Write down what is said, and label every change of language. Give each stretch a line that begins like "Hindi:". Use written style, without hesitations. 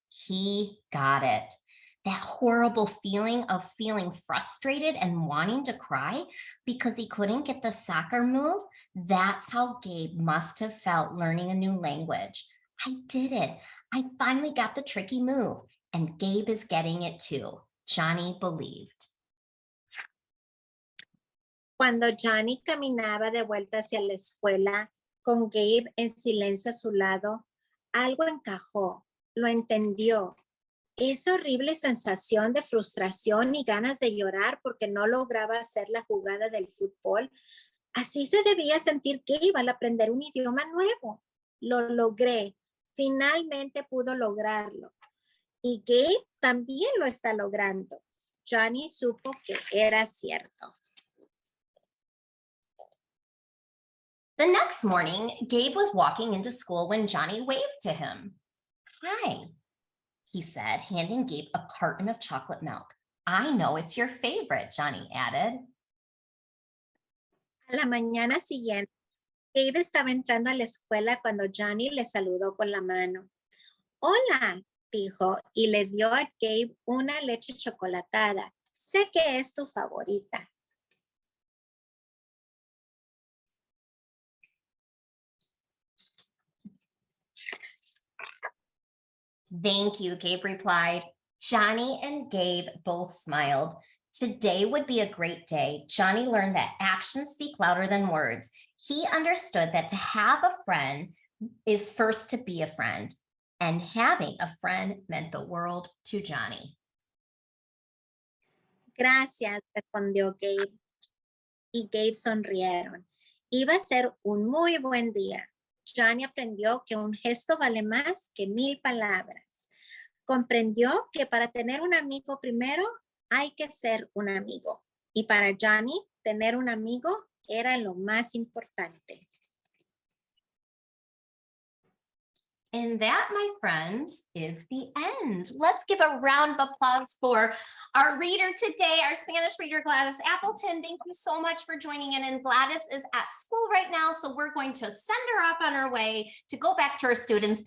English: He got it. That horrible feeling of feeling frustrated and wanting to cry because he couldn't get the soccer move, that's how Gabe must have felt learning a new language. I did it. I finally got the tricky move, and Gabe is getting it too. Johnny believed.
Spanish: Cuando Johnny caminaba de vuelta hacia la escuela, con Gabe en silencio a su lado, algo encajó, lo entendió. Esa horrible sensación de frustración y ganas de llorar porque no lograba hacer la jugada del fútbol, así se debía sentir Gabe al aprender un idioma nuevo. Lo logré, finalmente pudo lograrlo. Y Gabe también lo está logrando. Johnny supo que era cierto.
English: The next morning, Gabe was walking into school when Johnny waved to him. Hi, he said, handing Gabe a carton of chocolate milk. I know it's your favorite, Johnny added.
Spanish: A la mañana siguiente, Gabe estaba entrando a la escuela cuando Johnny le saludó con la mano. Hola, dijo y le dio a Gabe una leche chocolatada. Sé que es tu favorita.
English: Thank you, Gabe replied. Johnny and Gabe both smiled. Today would be a great day. Johnny learned that actions speak louder than words. He understood that to have a friend is first to be a friend, and having a friend meant the world to Johnny.
Spanish: Gracias, respondió Gabe. Y Gabe sonrieron. Iba a ser un muy buen día. Johnny aprendió que un gesto vale más que 1000 palabras. Comprendió que para tener un amigo primero hay que ser un amigo. Y para Johnny, tener un amigo era lo más importante.
English: And that, my friends, is the end. Let's give a round of applause for our reader today, our Spanish reader, Gladys Appleton. Thank you so much for joining in. And Gladys is at school right now, so we're going to send her off on her way to go back to her students.